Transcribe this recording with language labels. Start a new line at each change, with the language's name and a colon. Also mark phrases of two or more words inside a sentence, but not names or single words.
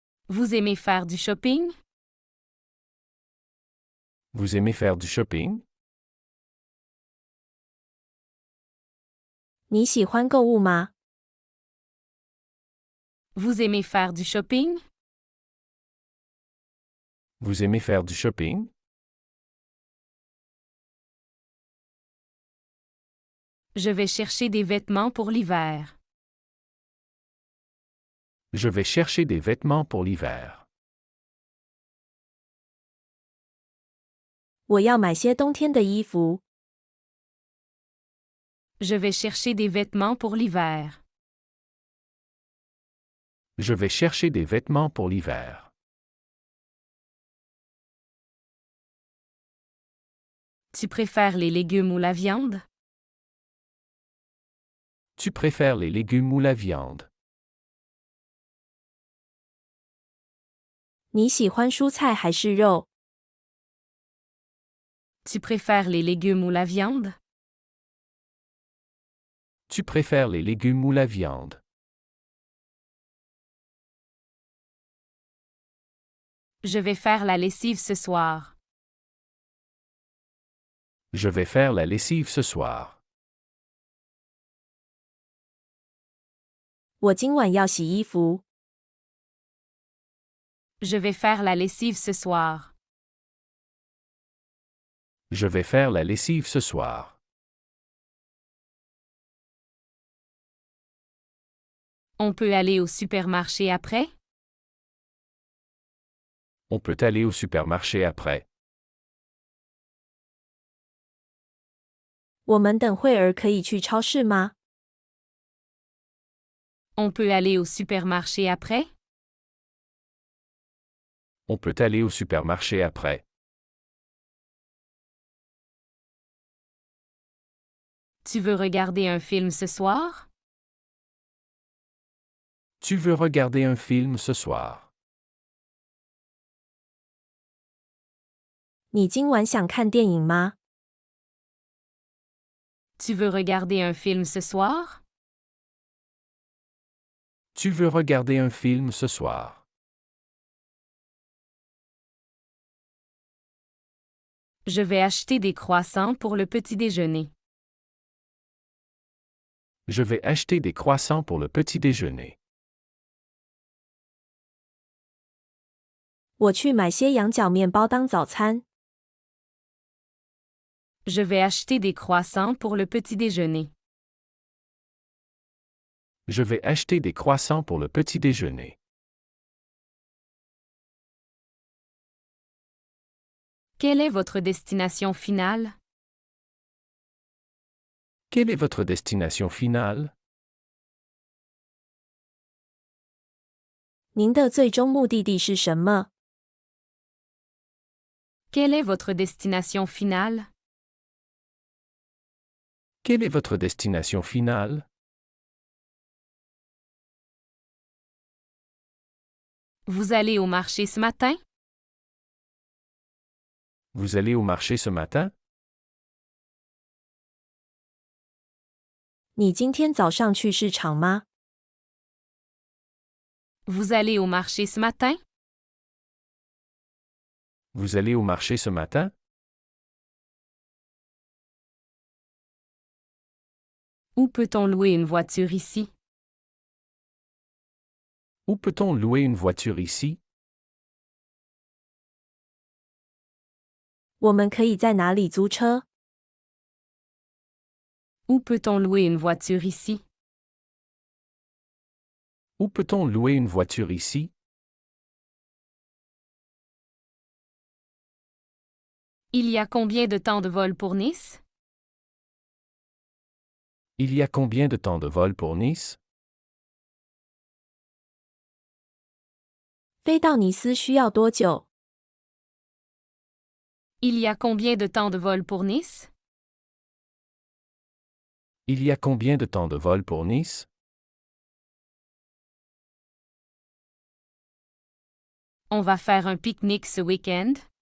French: Vous aimez faire du shopping? Vous aimez faire du shopping?
Chinese: 你喜欢购物吗？
French: Vous aimez faire du shopping? Vous aimez faire du shopping? Je vais chercher des vêtements pour l'hiver. Je vais chercher des vêtements pour l'hiver.
Chinese: 我要买些冬天的衣服。
French: Je vais chercher des vêtements pour l'hiver. Je vais chercher des vêtements pour l'hiver. Tu préfères les légumes ou la viande? Tu préfères les légumes ou la viande?
Chinese: 你喜欢蔬菜还是肉？
French: Tu préfères les légumes ou la viande? Tu préfères les légumes ou la viande? Je vais faire la lessive ce soir. Je vais faire la lessive ce soir.
Chinese: 我今晚要洗衣服。
French: Je vais faire la lessive ce soir. Je vais faire la lessive ce soir. On peut aller au supermarché après? On peut aller au supermarché après.
Chinese: 我们等会儿可以去超市吗？
French: On peut aller au supermarché après? On peut aller au supermarché après. Tu veux regarder un film ce soir? Tu veux regarder un film ce soir?
Chinese: 你今晚想看电影吗？
French: Tu veux regarder un film ce soir? Tu veux regarder un film ce soir? Je vais acheter des croissants pour le petit déjeuner. Je vais acheter des croissants pour le petit déjeuner.
Chinese: 我去买些羊角面包当早餐。
French: Je vais acheter des croissants pour le petit déjeuner. Je vais acheter des croissants pour le petit déjeuner. Quelle est votre destination finale? Quelle est votre destination finale?
Chinese: 您的最终目的地是什么？
French: Quelle est votre destination finale? Quelle est votre destination finale? Vous allez au marché ce matin? Vous allez au marché ce matin?
Chinese: 你今天早上去市场吗？
French: Vous allez au marché ce matin? Vous allez au marché ce matin? Où peut-on louer une voiture ici? Où peut-on louer une voiture ici?
Chinese: 我们可以在哪里租车？
French: Où peut-on louer une voiture ici? Où peut-on louer une voiture ici? Il y a combien de temps de vol pour Nice? Il y a combien de temps de vol pour Nice?
Chinese: 飞到尼斯需要多久？
French: Il y a combien de temps de vol pour Nice? Il y a combien de temps de vol pour Nice? On va faire un pique-nique ce week-end?